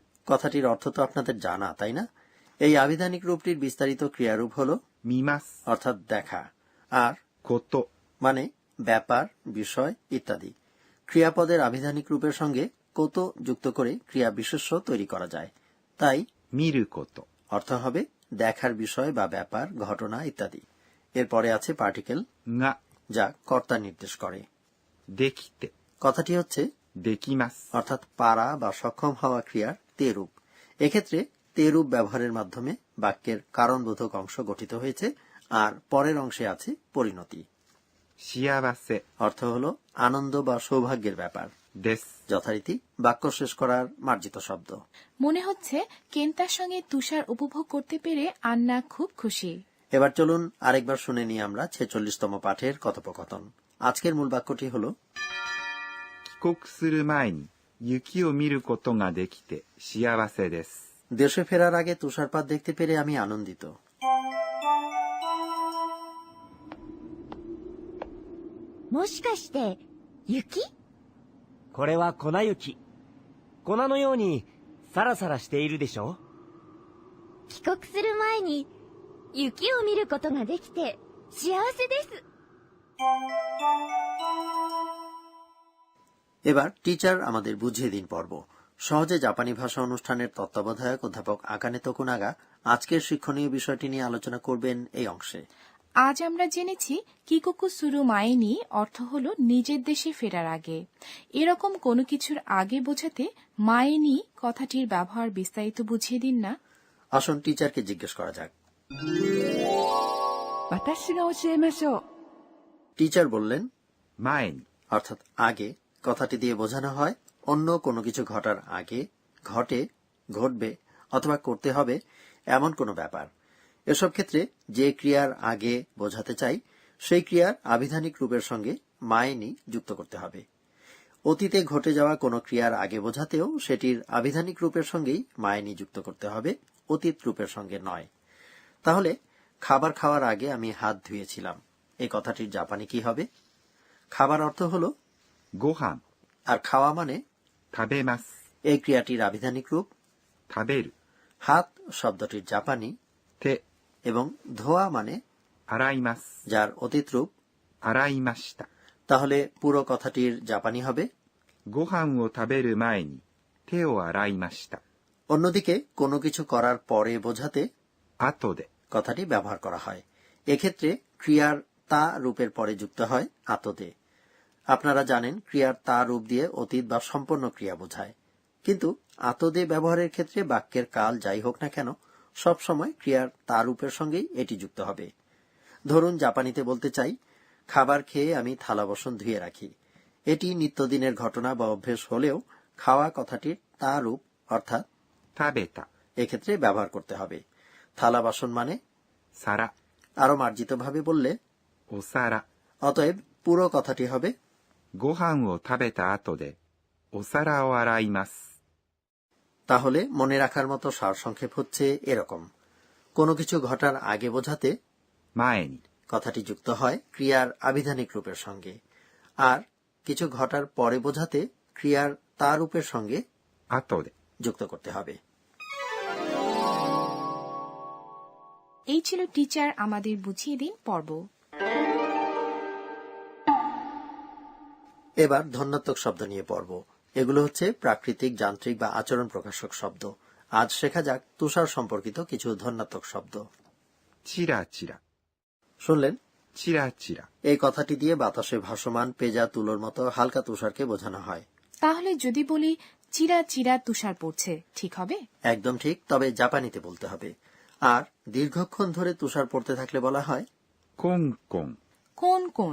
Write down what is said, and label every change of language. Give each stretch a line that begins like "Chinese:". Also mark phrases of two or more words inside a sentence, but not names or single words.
Bangla: কথাটির অর্থ তো আপনাদের জানা, তাই না? এই আবিধানিক রূপটির বিস্তারিত ক্রিয়ারূপ হলো 見ます。 অর্থাৎ দেখা, আর こと মানে ব্যাপার, বিষয় ইত্যাদি। ক্রিয়াপদের আবিধানিক রূপের সঙ্গে কত যুক্ত করে ক্রিয়া বিশেষ্য তৈরি করা যায়, তাই
Japanese: 見ること
Bangla: অর্থ হবে দেখার বিষয় বা ব্যাপার, ঘটনা ইত্যাদি। এরপরে আছে পার্টিকেল が যা কর্তা নির্দেশ করে। できて কথাটি হচ্ছে できます。 অর্থাৎ পারা বা সক্ষম হওয়া ক্রিয়ার তে রূপ। এক্ষেত্রে তে রূপ ব্যবহারের মাধ্যমে বাক্যের কারণবোধক অংশ গঠিত হয়েছে, আর পরের অংশে আছে পরিণতি। 幸せ অর্থ হলো আনন্দ বা সৌভাগ্যের ব্যাপার। です。 যথারীতি বাক্য শেষ করার মার্জিত শব্দ। মনে হচ্ছে কেন্তার সঙ্গে তুষার উপভোগ করতে পেরে আন্না খুব খুশি। এবার চলুন আরেকবার শুনে নিই আমরা 46তম পাঠের কথোপকথন। আজকের মূল বাক্যটি হলো
Japanese: 帰国する前に雪を見ることができて幸せです。 দেশে ফেরার আগে তুষারপাত দেখতে পেরে আমি আনন্দিত। もしかして雪？これは粉雪。粉のようにサラサラしているでしょ。帰国する前に雪を見ることができて幸せです。
Bangla: এবার টিচার আমাদের বুঝিয়ে দিন পর্ব। সহজে জাপানি ভাষা অনুষ্ঠানের তত্ত্বাবধায়ক অধ্যাপক আকানে তোকুনাগা আজকের শিক্ষণীয় বিষয়টি নিয়ে আলোচনা করবেন এই অংশে। আজ আমরা জেনেছি
Japanese: 帰国する前に
Bangla: অর্থ হল নিজের দেশে ফেরার আগে। এরকম কোনো কিছুর আগে বোঝাতে মাইনি কথাটির ব্যবহার বিস্তারিত বুঝিয়ে দিন না। আসুন টিচারকে জিজ্ঞেস করা যাক।
Japanese: 私が教えましょう。
Bangla: টিচার বললেন
Japanese: 前に
Bangla: অর্থাৎ আগে কথাটি দিয়ে বোঝানো হয় অন্য কোনো কিছু ঘটার আগে, ঘটে, ঘটবে অথবা করতে হবে এমন কোনো ব্যাপার। এসব ক্ষেত্রে যে ক্রিয়ার আগে বোঝাতে চাই সেই ক্রিয়ার আবিধানিক রূপের সঙ্গে মাইনি যুক্ত করতে হবে। অতীতে ঘটে যাওয়া কোনো ক্রিয়ার আগে বোঝাতেও সেটির আবিধানিক রূপের সঙ্গেই মাইনি যুক্ত করতে হবে, অতীত রূপের সঙ্গে নয়। তাহলে খাবার খাওয়ার আগে আমি হাত ধুয়েছিলাম, এই কথাটির জাপানি কি হবে? খাবার অর্থ হলো ご飯 আর খাওয়া মানে 食べます。 এই ক্রিয়াটির আবিধানিক রূপ। 食べる হাত শব্দটির জাপানি 手 এবং ধোয়া মানে 洗います。 যার অতীত রূপ। 洗いました。 তাহলে পুরো কথাটির জাপানি হবে
Japanese: ご飯を食べる前に手を洗いました。
Bangla: অন্যদিকে কোনো কিছু করার পরে বোঝাতে
Japanese: 後で
Bangla: কথাটি ব্যবহার করা হয়। এক্ষেত্রে ক্রিয়ার তা রূপের পরে যুক্ত হয় আতদে। আপনারা জানেন ক্রিয়ার তা রূপ দিয়ে অতীত বা সম্পন্ন ক্রিয়া বোঝায়, কিন্তু আতদে ব্যবহারের ক্ষেত্রে বাক্যের কাল যাই হোক না কেন সব সময় ক্রিয়ার তা রূপের সঙ্গেই এটি যুক্ত হবে। ধরুন জাপানিতে বলতে চাই খাবার খেয়ে আমি থালা বাসন ধুয়ে রাখি। এটি নিত্যদিনের ঘটনা বা অভ্যেস হলেও খাওয়া কথাটির তা রূপ অর্থাৎ 食べた এক্ষেত্রে ব্যবহার করতে হবে। থালা বাসন মানে 皿 আরো মার্জিতভাবে বললে お皿 অতএব পুরো কথাটি হবে
Japanese: ご飯を食べた後でお皿を洗います。
Bangla: তাহলে মনে রাখার মতো সারসংক্ষেপ হচ্ছে এরকম। কোনো কিছু ঘটার আগে বোঝাতে
Japanese: 前に
Bangla: কথাটি যুক্ত হয় ক্রিয়ার আবিধানিক রূপের সঙ্গে, আর কিছু ঘটার পরে বোঝাতে ক্রিয়ার তা রূপের সঙ্গে
Japanese: 後で
Bangla: যুক্ত করতে হবে। এই ছিল টিচার আমাদের বুঝিয়ে দিন পর্ব। এবার ধন্যাত্মক শব্দ নিয়ে পড়ব। এগুলো হচ্ছে প্রাকৃতিক, যান্ত্রিক বা আচরণ প্রকাশক শব্দ। আজ শেখা যাক তুষার সম্পর্কিত কিছু ধন্যাত্মক শব্দ। チラチラ শুনলেন? チラチラ এই কথাটি দিয়ে বাতাসে ভাসমান পেজা তুলোর মতো হালকা তুষারকে বোঝানো হয়। তাহলে যদি বলি চিরা চিরা তুষার পড়ছে, ঠিক হবে? একদম ঠিক, তবে জাপানিতে বলতে হবে। আর দীর্ঘক্ষণ ধরে তুষার পড়তে থাকলে বলা হয় コンコン কোন কোন?